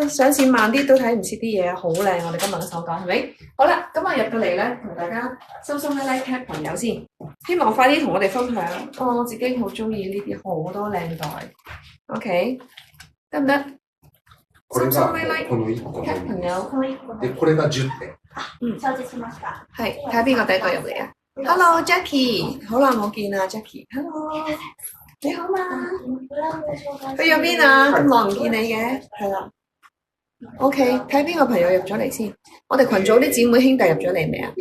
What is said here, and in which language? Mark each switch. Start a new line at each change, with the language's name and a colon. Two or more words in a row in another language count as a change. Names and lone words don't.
Cantonese: 上線慢啲都睇唔切啲嘢，好靚！我哋今日嘅手袋係咪？好啦，咁入到嚟咧，同大家心心拉拉 tag 朋友先，希望快啲同我哋分享。我自己好中意呢啲好多靚袋。OK， 得唔得？心心拉拉 tag 朋友。
Japanese: で、これが10点。承知しました。
Cantonese: 係，睇下邊個第一個入嚟啊 ？Hello Jackie， 好耐冇見啊 Jackie。Hello。你好嘛？去咗邊啊？咁耐唔見你嘅，係啦。OK，睇邊個朋友入咗嚟先。我哋群組啲姊妹兄弟入咗嚟未啊？